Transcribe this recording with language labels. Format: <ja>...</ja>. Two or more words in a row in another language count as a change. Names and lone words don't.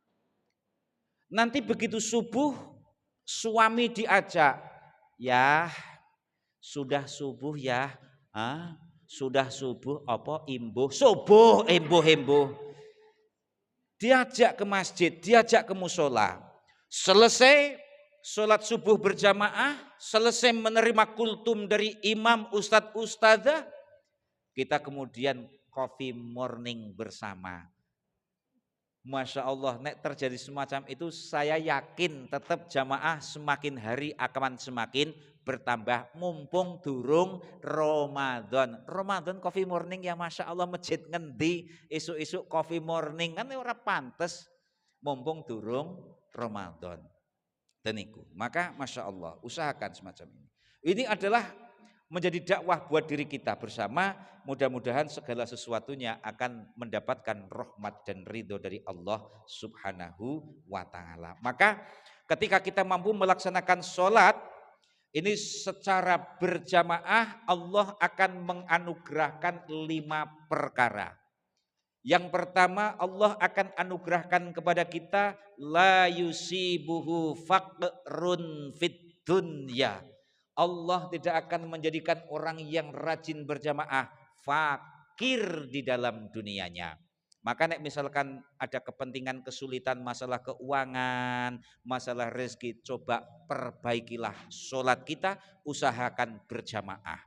<id>Nanti begitu subuh suami diajak, ya sudah subuh ya, sudah subuh apa imbuh subuh imbuh, diajak ke masjid, diajak ke musola, selesai sholat subuh berjamaah, selesai menerima kultum dari imam ustadz ustadzah, kita kemudian</id> <en>coffee morning</en> <id>bersama.</id> <ar>ما شاء الله,</ar> <id>nek terjadi semacam itu saya yakin tetap jamaah semakin hari akan semakin bertambah,</id> <jv>mumpung durung Ramadan. Ramadan</jv> <en>coffee morning</en> <jv>ya</jv> <ar>ما شاء الله,</ar> <jv>masjid ngendi isuk-isuk</jv> <en>coffee morning,</en> <jv>kan ora pantes, mumpung durung Ramadan.</jv> <id>Dan itu, maka</id> <ar>ما شاء الله</ar> <id>usahakan semacam ini. Ini adalah menjadi dakwah buat diri kita bersama, mudah-mudahan segala sesuatunya akan mendapatkan rahmat dan ridho dari Allah</id> <ar>سبحانه وتعالى.</ar> <id>Maka ketika kita mampu melaksanakan sholat ini secara berjamaah, Allah akan menganugerahkan 5 perkara. Yang pertama, Allah akan anugerahkan kepada kita</id> <ar>لا يصيبه فقر في الدنيا.</ar> <id>Allah tidak akan menjadikan orang yang rajin berjamaah fakir di dalam dunianya. Maka nek misalkan ada kepentingan kesulitan masalah keuangan, masalah rezeki, coba perbaikilah sholat kita, usahakan berjamaah.</id>